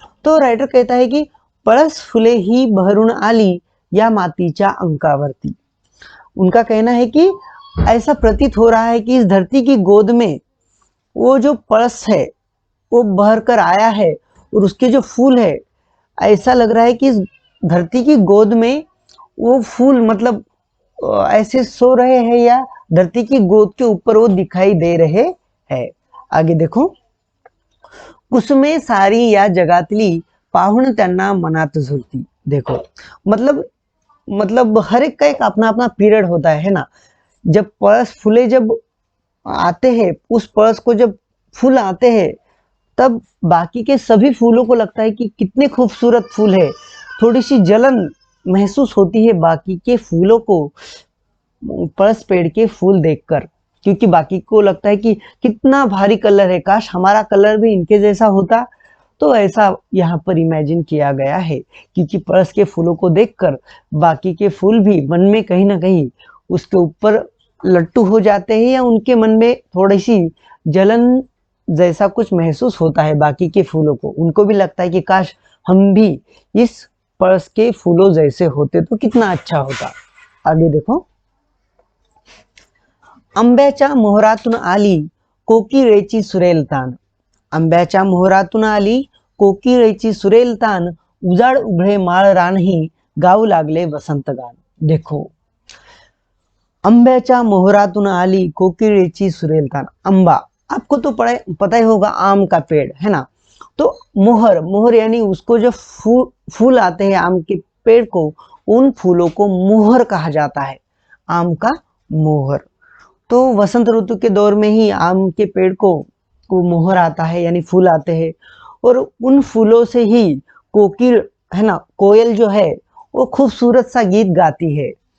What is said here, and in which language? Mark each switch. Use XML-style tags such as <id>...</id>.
<hi>तो राइटर कहता है कि</hi> <mr>पळस फुले ही बहरून आली या मातीच्या अंकावरती.</mr> <hi>उनका कहना है कि ऐसा प्रतीत हो रहा है कि इस धरती की गोद में वो जो पळस है वो बहर कर आया है और उसके जो फूल है, ऐसा लग रहा है कि इस धरती की गोद में वो फूल मतलब ऐसे सो रहे हैं या धरती की गोद के ऊपर वो दिखाई दे रहे हैं. आगे देखो,</hi> <mr>कुसुमे सारी या जगातली पाहुण त्यांना मनात झुलती.</mr> <hi>देखो मतलब हर एक का एक अपना अपना पीरियड होता है ना. जब पळस फूले जब आते हैं, उस पळस को जब फूल आते हैं, तब बाकी के सभी फूलों को लगता है कि कितने खूबसूरत फूल है. थोड़ी सी जलन महसूस होती है बाकी के फूलों को पळस पेड़ के फूल देखकर, क्योंकि बाकी को लगता है कि कितना भारी कलर है, काश हमारा कलर भी इनके जैसा होता. तो ऐसा यहाँ पर इमेजिन किया गया है, क्योंकि पळस के फूलों को देखकर बाकी के फूल भी मन में कहीं ना कहीं उसके ऊपर लट्टू हो जाते हैं या उनके मन में थोड़ी सी जलन जैसा कुछ महसूस होता है. बाकी के फूलों को, उनको भी लगता है कि काश हम भी इस पळस के फूलों जैसे होते तो कितना अच्छा होता. आगे देखो,</hi> <mr>आंब्याच्या मोहरातून आली कोकिळेची सुरेल तान. आंब्याच्या मोहरातून आली कोकिळेची सुरेल तान, उजाड उघडे माळ रानही गाऊ लागले वसंत गान.</mr> <hi>देखो,</hi> <mr>आंब्याच्या मोहरातून आली कोकिळेची सुरेल तान.</mr> <hi>आंबा आपको तो पता ही होगा, आम का पेड़ है ना. तो मोहर यानी उसको जो फूल आते हैं आम के पेड़ को, उन फूलों को मोहर कहा जाता है, आम का मोहर. तो वसंत ऋतु के दौर में ही आम के पेड़ को मोहर आता है यानी फूल आते हैं, और उन फूलों से ही कोकिल है ना, कोयल जो है वो खूबसूरत सा गीत गाती है.</hi>